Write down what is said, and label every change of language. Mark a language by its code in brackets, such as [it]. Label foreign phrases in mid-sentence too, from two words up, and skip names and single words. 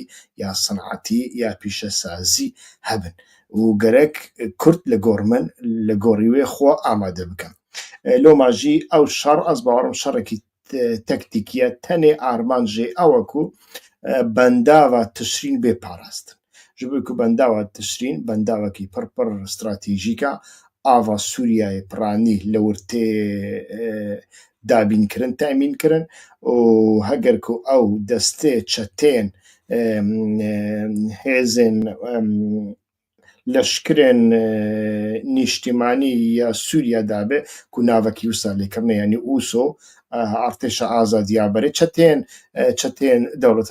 [ku] یا سەنعەتی یا پیشەسازی هەبن و گەرەک کورد لە گۆڕمن لە گۆڕیوێ خۆ ئامادە بکەن لۆماژی ئەو شەڕ ئەس باوەڕم شەڕێکی تەکتیکیە تەنێ ئارمانژێ ئەوەکو بەنداوە تشرین بێ پاراستن ji bo ku bendawa tişrîn bendawekî pir stratejîk e ava Sûriyayê piranî li wir tê dabînkirin temînkirin û heger ku ew destê çeteyên hêzên leşkerên nîştîmanî ya Sûriya dabe ku navekî wisa lêkirine yanî USO Artêşa Azadiya berê çeteyên dewleta